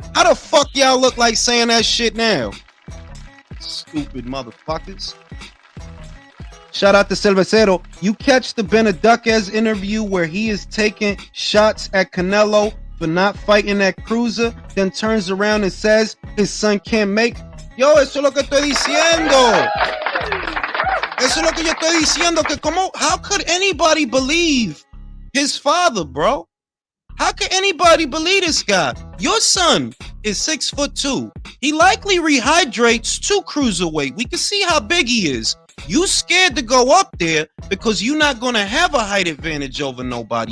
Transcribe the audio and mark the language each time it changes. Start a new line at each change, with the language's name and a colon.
English: How the fuck y'all look like saying that shit now? Stupid motherfuckers. Shout out to Cervecero. You catch the Benaduquez interview where he is taking shots at Canelo for not fighting that cruiser, then turns around and says his son can't make.
Spanish: Yo, eso es lo que estoy diciendo. Eso es lo que yo estoy diciendo. Que como,
English: how could anybody believe his father, bro? How could anybody believe this guy? Your son is 6'2". He likely rehydrates to cruiserweight. We can see how big he is. You scared to go up there because you're not going to have a height advantage over nobody.